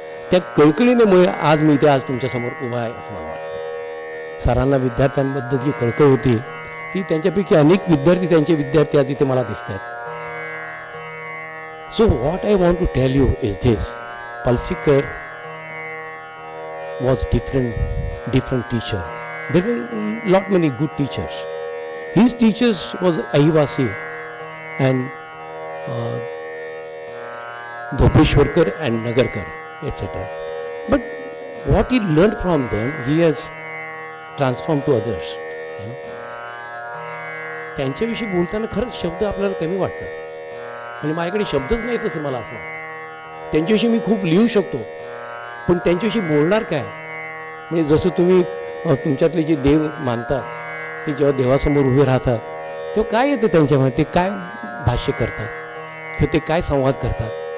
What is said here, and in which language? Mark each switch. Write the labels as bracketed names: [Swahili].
[Marathi] त्या कळकळीमुळे आज मी इथे आज तुमच्यासमोर उभा आहे असं मला वाटतं. सरांना विद्यार्थ्यांबद्दल जी कळकळ होती ती त्यांच्यापैकी अनेक विद्यार्थी आज इथे मला दिसतात. [English] So what I want to tell you is this: Palshikar was different teacher. There were lot many good teachers. His teachers was Ahivasi and Dhopeshwarkar and Nagarkar, etc. But what he learned from them, he has transformed to others. You know? [Marathi] त्यांच्याविषयी बोलताना खरंच शब्द आपल्याला कमी वाटतात. म्हणजे माझ्याकडे शब्दच नाहीत असं मला असं वाटतं. त्यांच्याविषयी मी खूप लिहू शकतो, पण त्यांच्याविषयी बोलणार काय? म्हणजे जसं तुम्ही तुमच्यातले जे देव मानतात ते जेव्हा देवासमोर उभे राहतात तेव्हा काय येतं त्यांच्यामध्ये, ते काय भाष्य करतात किंवा ते काय संवाद करतात.